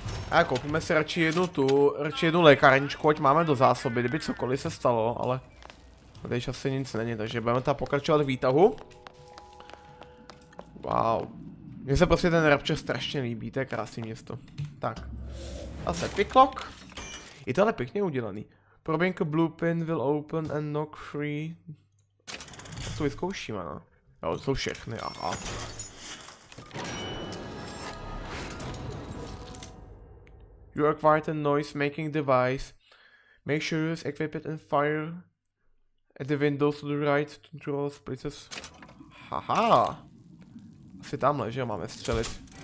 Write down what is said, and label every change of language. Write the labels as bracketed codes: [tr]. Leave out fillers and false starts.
[cs] A koupíme si radši jednu lékárničku, ať máme do zásoby, kdyby cokoliv se stalo, ale... Tady asi nic není, takže budeme tam pokračovat v výtahu. Wow. Mně se prostě ten Rapture strašně líbí, to je krásný město. Tak. Zase picklock. Je to ale pěkně udělaný. [en] Probing blue pin will open and knock free. [cs] Tak to vyzkoušíme, no. Jo, to jsou všechny, aha. [en] You acquired a noise making device. Make sure you use equip and fire at the windows to the right to draw splitters. Haha. [cs] Asi tamhle, že jo, máme střelit.